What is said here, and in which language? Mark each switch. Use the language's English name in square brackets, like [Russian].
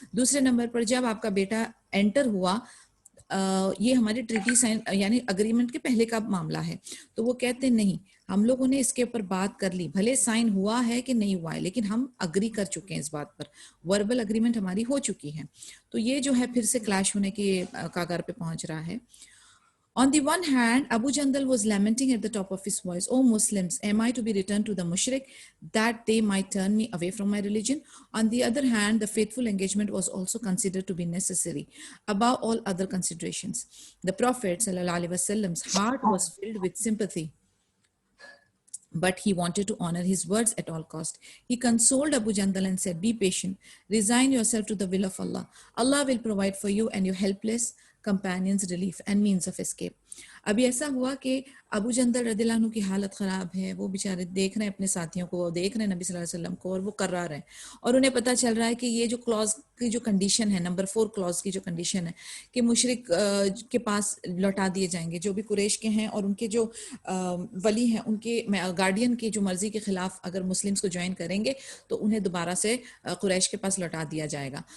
[Urdu] دوسرے نمبر پر جب آپ کا بیٹا انٹر ہوا, یہ ہماری ٹریٹی سائن یعنی اگریمنٹ کے پہلے کا معاملہ ہے, تو وہ کہتے نہیں, ہم لوگوں نے اس کے اوپر بات کر لی, بھلے سائن ہوا ہے کہ نہیں ہوا ہے لیکن ہم اگری کر چکے ہیں اس بات پر, وربل اگریمنٹ ہماری ہو چکی ہے. تو یہ جو ہے پھر سے کلیش ہونے کے کاغار پہ پہنچ رہا ہے. [English] On the one hand, Abu Jandal was lamenting at the top of his voice, "O Muslims, am I to be returned to the mushrik, that they might turn me away from my religion?" On the other hand, the faithful engagement was also considered to be necessary above all other considerations. The Prophet sallallahu alaihi wasallam's heart was filled with sympathy, but he wanted to honor his words at all cost. He consoled Abu Jandal and said, "Be patient, resign yourself to the will of Allah. Allah will provide for you and your helpless companions relief and means of escape." [Urdu] ابھی ایسا ہوا کہ ابو جندل رضی اللہ عنہ کی حالت خراب ہے, وہ بیچارے دیکھ رہے ہیں اپنے ساتھیوں کو, وہ دیکھ رہے ہیں نبی صلی اللہ علیہ وسلم کو, اور وہ کرار ہیں, اور انہیں پتہ چل رہا ہے کہ یہ جو کلاز کی جو کنڈیشن ہے, نمبر 4 کلاز کی جو کنڈیشن ہے کہ مشرک کے پاس لوٹا دیے جائیں گے, جو بھی قریش کے ہیں اور ان کے جو ولی ہیں, ان کے گارڈین کی جو مرضی کے خلاف اگر مسلمس کو جوائن کریں گے تو انہیں دوبارہ سے قریش کے پاس لوٹا دیا جائے گا.